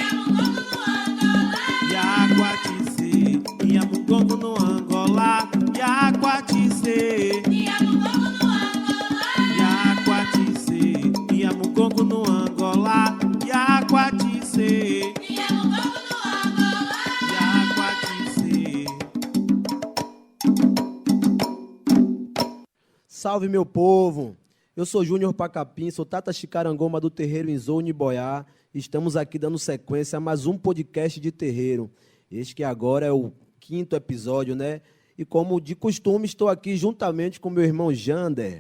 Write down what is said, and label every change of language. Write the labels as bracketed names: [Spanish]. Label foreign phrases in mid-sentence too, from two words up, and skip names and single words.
[Kimbundu] Yaquatice, Iamugongo no Angola, Yaquatice. Yaquatice, Iamugongo no Angola, Yaquatice. Yaquatice. [Portuguese] Salve, meu povo! Eu sou Júnior Pacapim, sou Tata Chicarangoma do Terreiro Inzone Boiá. Estamos aqui dando sequência a mais um podcast de terreiro. Este que agora é o 5º episódio, né? E como de costume, estou aqui juntamente com meu irmão Jander.